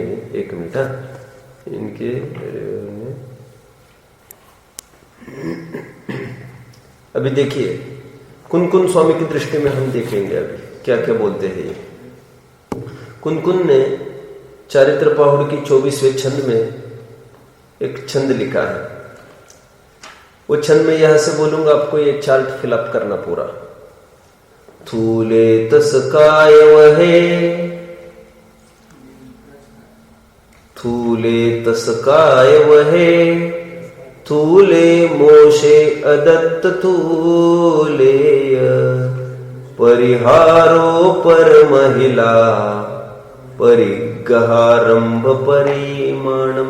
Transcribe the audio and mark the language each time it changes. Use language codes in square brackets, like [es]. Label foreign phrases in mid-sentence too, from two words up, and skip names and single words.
[hi] एक मिनट, इनके अभी देखिए कुन स्वामी की दृष्टि में हम देखेंगे अभी क्या क्या बोलते हैं। ये कुन ने चारित्र पाहुड़ की 24वें छंद में एक छंद लिखा है। वो छंद में यहां से बोलूंगा, आपको ये चार्ट फिलअप करना पूरा। [pra] थूले तस काय वहे, थूले तस काय वहे, थूले मोशे अदत्त थूले, परिहारो पर महिला, परिगहारंभ परिमाणम।